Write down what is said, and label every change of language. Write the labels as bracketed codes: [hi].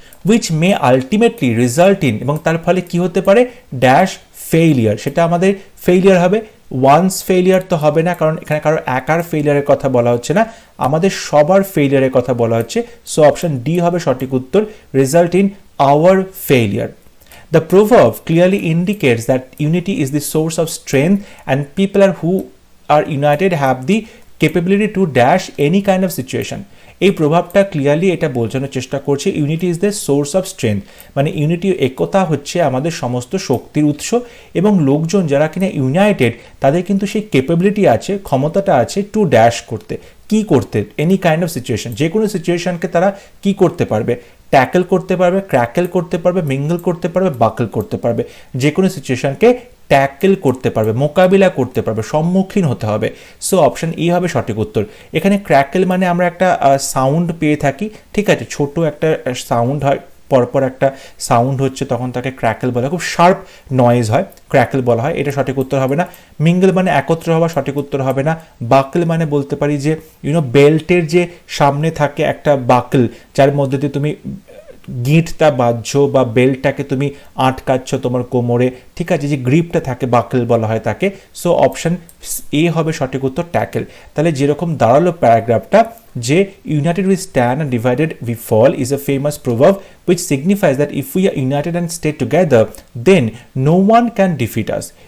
[en] which may ultimately result in, [bn] এবং তার ফলে কি হতে পারে? ড্যাশ ফেইলিয়ার, সেটা আমাদের ফেইলিয়ার হবে। ওয়ান্স ফেইলিয়ার তো হবে না, কারণ এখানে কারো একার ফেইলিয়ারের কথা বলা হচ্ছে না, আমাদের সবার ফেইলিয়ারের কথা বলা হচ্ছে। সো অপশন ডি হবে সঠিক উত্তর, result in our failure. [en] The proverb clearly indicates that unity is the source of strength and people who are united have the capability to dash any kind of situation. [bn] এই প্রভাবটা clearly এটা বোঝানোর চেষ্টা করছে [en] unity is the source of strength, [bn] মানে unity, একতা হচ্ছে আমাদের সমস্ত শক্তির উৎস, এবং লোকজন যারা কিনা ইউনাইটেড তাদের কিন্তু সেই ক্যাপাবিলিটি আছে, ক্ষমতাটা আছে টু ড্যাশ করতে, কি করতে? এনি কাইন্ড অফ সিচুয়েশন, যে কোনো সিচুয়েশনকে তারা কি করতে পারবে? ট্যাকেল করতে পারবে, ক্র্যাকেল করতে পারবে, মিঙ্গল করতে পারবে, বাকল করতে পারবে, যে কোনো সিচুয়েশনকে ট্যাকেল করতে পারবে, মোকাবিলা করতে পারবে, সম্মুখীন হতে হবে। সো অপশন ই হবে সঠিক উত্তর। এখানে ক্র্যাকেল মানে আমরা একটা সাউন্ড পেয়ে থাকি, ঠিক আছে, ছোট একটা সাউন্ড হয়, পরপর একটা সাউন্ড হচ্ছে, তখন তাকে ক্র্যাকেল বলা হয়, খুব শার্প নয়েজ হয়, ক্র্যাকেল বলা হয়, এটা সঠিক উত্তর হবে না। মিঙ্গল মানে একত্র হওয়া, সঠিক উত্তর হবে না। বাকল মানে বলতে পারি যে বেল্টের যে সামনে থাকে একটা বাকল, যার মধ্যে দিয়ে তুমি গিঁটটা বাঁধছো বা বেল্টটাকে তুমি আটকাচ্ছ তোমার কোমরে, ঠিক আছে, যে গ্রিপটা থাকে বাকল বলা হয় তাকে। সো অপশন এ হবে সঠিক উত্তর, ট্যাকেল। তাহলে যেরকম দাঁড়ালো প্যারাগ্রাফটা, যে [en] United we stand and divided we fall is a famous proverb which signifies that if we are united and stay together then no one can defeat us.